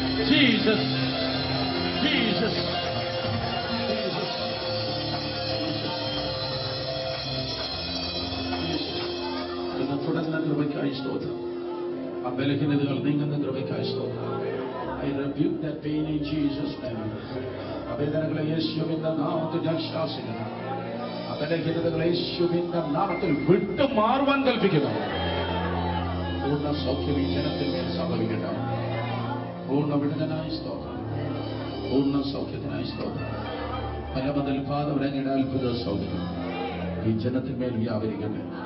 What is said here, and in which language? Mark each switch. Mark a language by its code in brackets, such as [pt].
[ml] Jesus, Jesus, തുടർന്ന കൃപയ്ക്കായി സ്തോത്രം. ആ ബലഹീനതകൾ നീങ്ങുന്ന കൃപയ്ക്കായി സ്തോത്രം. [en] I rebuke that pain in Jesus' name. [ml] ആ വേദനകളെ യേശുവിന്റെ നാമത്തിൽ ഞാൻ ശാസിക്കുന്നു. ആ ബലഹീനതകളെ യേശുവിന്റെ നാമത്തിൽ വിട്ടുമാറുവാൻ കൽപ്പിക്കുന്നു. പൂർണ്ണ സൗഖ്യം ഈ ജനത്തിൽ മേൽ സംഭവിക്കട്ടെ. പൂർണ്ണ വിടുതനായി സ്തോത്രം. പൂർണ്ണ സൗഖ്യത്തിനായി സ്തോത്രം. പരമതിൽ പാതവരങ്ങയുടെ അത്ഭുത സൗഖ്യം ഈ ജനത്തിന്മേൽ വ്യാപരിക്കട്ടെ.